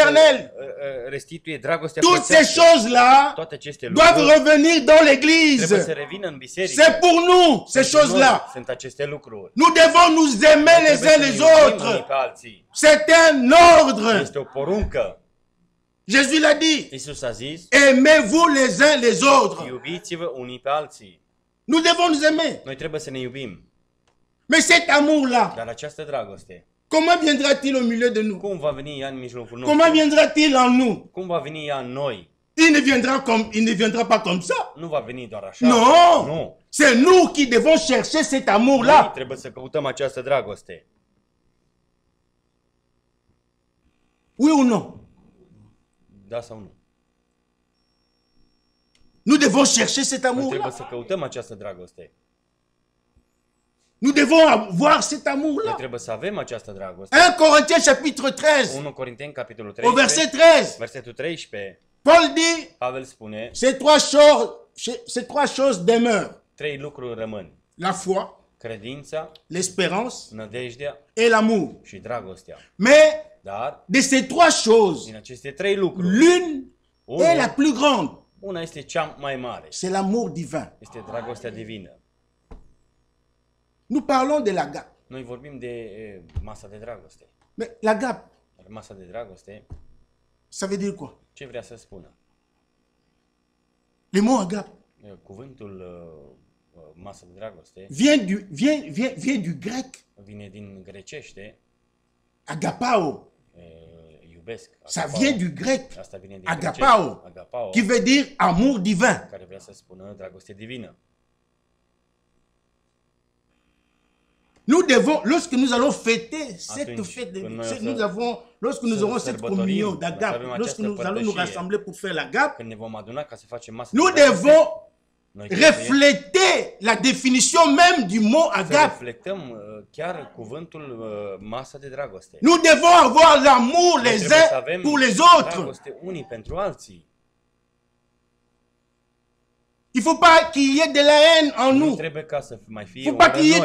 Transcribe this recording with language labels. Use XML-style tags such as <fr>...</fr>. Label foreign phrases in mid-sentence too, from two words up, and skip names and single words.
<fr>fraternelle.</fr> <ro>restituie dragostea</ro> <fr>Toutes ces</fr> <ro>frățească.</ro> <fr>choses-là</fr> <ro>Toate aceste</ro> <fr>doivent</fr> <ro>lucruri</ro> <fr>revenir dans</fr> <ro>trebuie să</ro> <fr>l'église.</fr> <ro>revină în biserică.</ro> <fr>C'est pour nous, ces</fr> <ro>Pentru noi</ro> <fr>choses-là.</fr> <ro>sunt aceste lucruri.</ro> <fr>Nous devons nous aimer les</fr> <ro>Trebuie</ro> <fr>uns</fr> <ro>să</ro> <fr>les</fr> <ro>ne iubim unii</ro> <fr>autres.</fr> <ro>pe alții.</ro> <fr>C'est un ordre.</fr> <ro>Este o poruncă.</ro> <fr>Jésus l'a dit.</fr> <ro>Iisus a zis,</ro> <fr>Aimez-vous les uns les autres.</fr> <ro>iubiți-vă unii pe alții.</ro> <fr>Nous devons nous aimer.</fr> <ro>Noi trebuie să ne iubim.</ro> <fr>Mais cet amour-là,</fr> <ro>Dar această dragoste,</ro> <fr>comment viendra-t-il au milieu de nous?</fr> <ro>cum va veni ea în mijlocul</ro> <fr>Comment</fr> <ro>nostru?</ro> <fr>viendra-t-il en nous?</fr> <ro>Cum va veni ea în noi?</ro> <fr>Il ne viendra pas comme ça.</fr> <ro>Nu va veni doar așa.</ro> <fr>Non.</fr> <ro>Nu.</ro> <fr>C'est nous qui devons chercher cet</fr> <ro>Noi</ro> <fr>amour-là.</fr> <ro>trebuie să căutăm această dragoste.</ro> <fr>Oui ou non?</fr> <ro>Da sau nu?</ro> <fr>Nous devons chercher cet</fr> <ro>Noi trebuie</ro> <fr>amour-là.</fr> <ro>să căutăm această dragoste.</ro> <fr>Nous devons avoir cet</fr> <ro>Noi</ro> <fr>amour-là.</fr> <ro>trebuie să avem această dragoste.</ro> <fr>1 Corinthiens chapitre 13,</fr> <ro>1 Corinteni, capitolul</ro> <fr>au verset</fr> <ro>13,</ro> <fr>13,</fr> <ro>versetul 13,</ro> <fr>Paul dit,</fr> <ro>Pavel spune,</ro> <fr>ces trois choses demeurent.</fr> <ro>3 lucruri rămân.</ro> <fr>La foi,</fr> <ro>Credința,</ro> <fr>l'espérance</fr> <ro>nădejdea</ro> <fr>et l'amour.</fr> <ro>și dragostea.</ro> <fr>Mais</fr> <ro>Dar,</ro> <fr>de ces trois choses,</fr> <ro>din aceste 3 lucruri,</ro> <fr>l'une est la plus grande.</fr> <ro>una este cea mai mare.</ro> <fr>C'est l'amour divin.</fr> <ro>Este dragostea divină.</ro> <fr>Nous parlons de l'agape.</fr> <ro>Noi vorbim de masa de dragoste.</ro> <fr>Mais l'agape,</fr> <ro>Dar masa de dragoste,</ro> <fr>ça veut dire quoi?</fr> <ro>ce vrea să spună?</ro> <fr>Le mot agape</fr> <ro>Cuvântul masă de dragoste</ro> <fr>vient du grec</fr> <ro>vine din grecește,</ro> <fr>agapao.</fr> <ro>iubesc.</ro> <fr>Ça</fr> <ro>agapao.</ro> <fr>vient du grec</fr> <ro>Asta vine din</ro> <fr>agapao,</fr> <ro>grecește, agapao,</ro> <fr>qui veut dire amour divin.</fr> <ro>care vrea să spună dragoste divină.</ro> <fr>Nous devons, lorsque nous allons fêter cette</fr> <ro>Atunci,</ro> <fr>fête,</fr> <ro>când noi</ro> <fr>lorsque nous aurons cette</fr> <ro>sărbătorim,</ro> <fr>communion</fr> <ro>dacă</ro> <fr>d'agape,</fr> <ro>avem</ro> <fr>lorsque</fr> <ro>această</ro> <fr>nous allons nous</fr> <ro>părtășie,</ro> <fr>rassembler pour faire l'agape,</fr> <ro>Când ne vom aduna ca să facem masă</ro> <fr>nous</fr> <ro>de dragoste,</ro> <fr>devons refléter la définition même du mot</fr> <ro>Să</ro> <fr>agape.</fr> <ro>reflectăm chiar cuvântul masa de dragoste.</ro> <fr>Nous devons avoir l'amour</fr> <ro>Noi</ro> <fr>les</fr> <ro>trebuie să</ro> <fr>uns</fr> <ro>avem</ro> <fr>pour les autres.</fr> <ro>dragoste unii pentru alții.</ro> <fr>Il ne faut pas qu'il y ait de la haine en</fr> <ro>Nu</ro> <fr>nous.</fr> <ro>trebuie ca să mai</ro> <fr>Il</fr> <ro>fie</ro> <fr>ne faut pas</fr> <ro>ură</ro> <fr>qu'il y ait</fr>